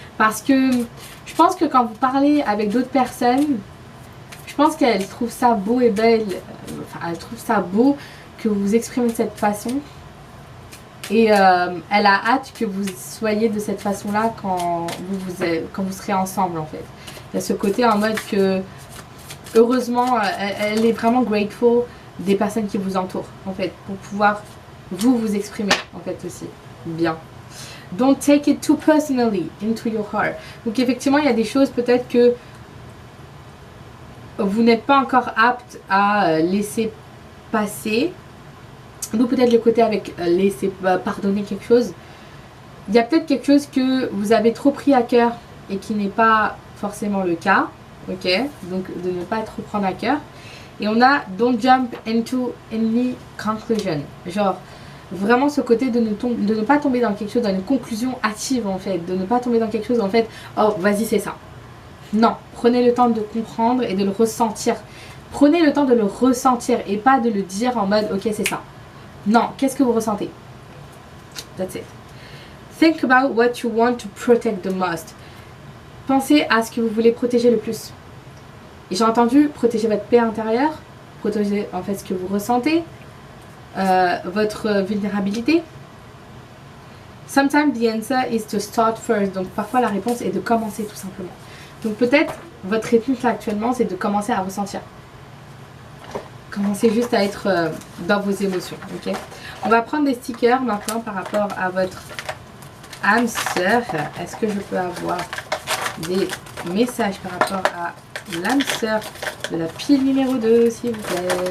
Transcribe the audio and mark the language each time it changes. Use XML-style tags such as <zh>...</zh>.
<fr>Parce que je pense que quand vous parlez avec d'autres personnes, je pense qu'elle trouve ça beau et belle, enfin elle trouve ça beau que vous vous exprimez de cette façon et elle a hâte que vous soyez de cette façon là quand vous serez ensemble en fait. Il y a ce côté en mode que heureusement elle est vraiment grateful des personnes qui vous entourent en fait pour pouvoir vous exprimer en fait aussi bien.</fr> <en>Don't take it too personally into your heart.</en> <fr>Donc effectivement il y a des choses peut-être que vous n'êtes pas encore apte à laisser passer. Ou peut-être le côté avec laisser pardonner quelque chose. Il y a peut-être quelque chose que vous avez trop pris à cœur et qui n'est pas forcément le cas. Ok, donc de ne pas trop prendre à cœur. Et on a</fr> <en>don't jump into any conclusion.</en> <fr>Genre vraiment ce côté de ne pas tomber dans quelque chose, dans une conclusion hâtive en fait. De ne pas tomber dans quelque chose en fait, oh vas-y c'est ça. Non, prenez le temps de comprendre et de le ressentir. Prenez le temps de le ressentir et pas de le dire en mode ok c'est ça. Non, qu'est-ce que vous ressentez?</fr> <en>That's it. Think about what you want to protect the most.</en> <fr>Pensez à ce que vous voulez protéger le plus. Et j'ai entendu protéger votre paix intérieure, protéger en fait ce que vous ressentez, votre vulnérabilité.</fr> <en>Sometimes the answer is to start first.</en> <fr>Donc parfois la réponse est de commencer tout simplement. Donc peut-être votre réponse là actuellement c'est de commencer à ressentir. Commencez juste à être dans vos émotions, ok? On va prendre des stickers maintenant par rapport à votre âme sœur. Est-ce que je peux avoir des messages par rapport à l'âme sœur de la pile numéro 2, s'il vous plaît?</fr>